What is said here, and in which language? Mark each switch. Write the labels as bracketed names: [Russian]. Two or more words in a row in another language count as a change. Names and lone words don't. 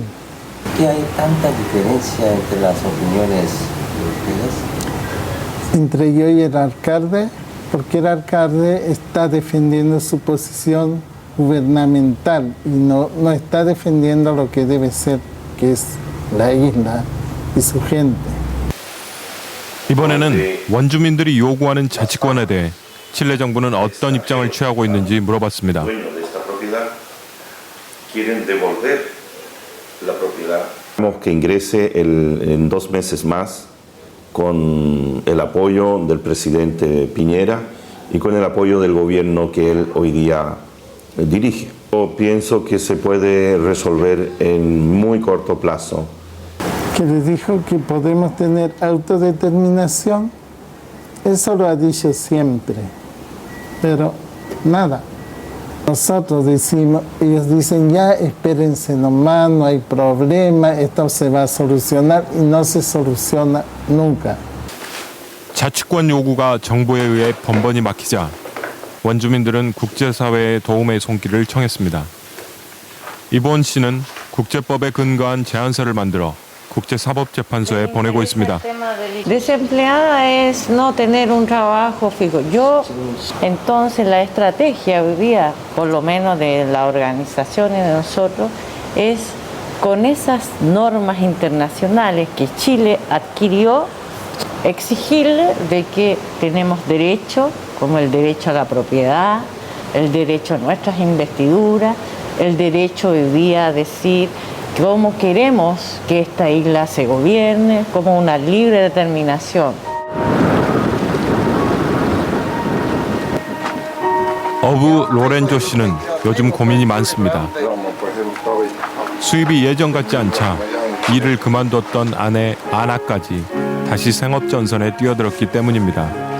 [Spanish] ¿Qué hay tanta diferencia entre las opiniones de ustedes? Entre yo y el alcalde, porque el alcalde está defendiendo su posición gubernamental y no está defendiendo lo que debe ser, que es la isla y su gente. [Korean] 이번에는 원주민들이 요구하는 자치권에 대해 칠레 정부는 어떤 입장을 취하고 있는지 물어봤습니다. [Spanish] Queremos que ingrese en 2 meses más con el apoyo del presidente Piñera y con el apoyo del gobierno que él hoy día dirige. Yo pienso que se puede resolver en muy corto plazo. Que les dijo que podemos tener autodeterminación, eso lo ha dicho siempre, pero nada. Nosotros decimos, ellos dicen ya espérense nomás, no hay problema, esto se va a solucionar y no se soluciona nunca. [Korean] 자치권 요구가 정부에 의해 번번이 막히자 원주민들은 국제사회의 도움의 손길을 청했습니다. 이보은 씨는 국제법에 근거한 제안서를 만들어 국제사법재판소에 보내고 있습니다. [Spanish] Desempleada es no tener un trabajo fijo. Entonces la estrategia hoy día, por lo menos de la organización y de nosotros, es con esas normas internacionales que Chile adquirió, exigirle de que tenemos derechos, como el derecho a la propiedad, el derecho a nuestras investiduras, el derecho hoy día a decir cómo queremos que esta isla se gobierne, como una libre determinación. [Korean] 어부 로렌조 씨는 요즘 고민이 많습니다. 수입이 예전 같지 않자 일을 그만뒀던 아내 아나까지 다시 생업전선에 뛰어들었기 때문입니다.